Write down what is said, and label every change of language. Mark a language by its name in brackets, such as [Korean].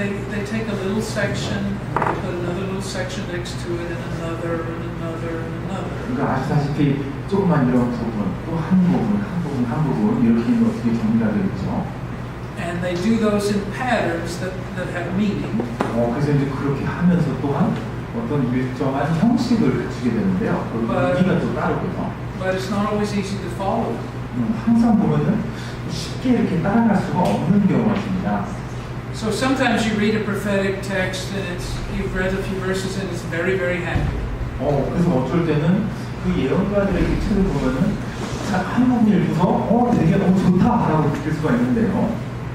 [English] They take a little section, they put another little section next to it, and another, and another, and another. [Korean] 그러니까 아시다시피 조금만 이런 부분, 또 한 부분 이렇게 어떻게 정리가 되어 있죠. [English] And they do those in patterns that have meaning. [Korean] 그래서 이제 그렇게 하면서 또한 어떤 일정한 형식을 갖추게 되는데요. 그 의미가 또 따르고요. [English] But it's not always easy to follow. [Korean] 항상 보면은 쉽게 이렇게 따라갈 수가 없는 경우가 있습니다. [English] So sometimes you read a prophetic text and you've read a few verses and it's very, very happy. [Korean] 그래서 어쩔 때는 그 예언가들의 그 책을 보면은 한 부분 읽고서 되게 너무 좋다라고 느낄 수가 있는데요.